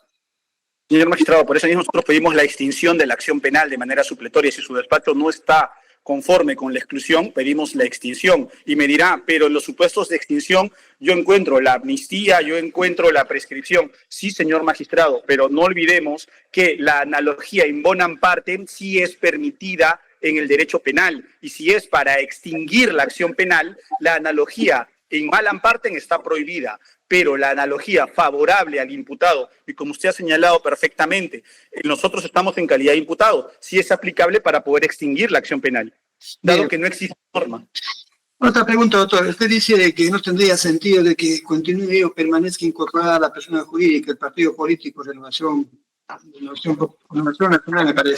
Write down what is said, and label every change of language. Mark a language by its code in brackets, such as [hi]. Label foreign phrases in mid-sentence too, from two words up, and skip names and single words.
[es] Señor magistrado, por eso mismo nosotros pedimos la extinción de la acción penal de manera supletoria. Si su despacho no está conforme con la exclusión, pedimos la extinción. Y me dirá, pero en los supuestos de extinción yo encuentro la amnistía, yo encuentro la prescripción. Sí, señor magistrado, pero no olvidemos que la analogía [la] in bonam partem [es] sí es permitida en el derecho penal. Y si es para extinguir la acción penal, la analogía [la] in bonam partem [es] está prohibida. Pero la analogía favorable al imputado, y como usted ha señalado perfectamente, nosotros estamos en calidad de imputado, sí es aplicable para poder extinguir la acción penal, dado Bien. que no existe norma. Otra pregunta, doctor. Usted dice que no tendría sentido de que continúe o permanezca incorporada la persona jurídica, el partido político, Renovación Nacional, me parece.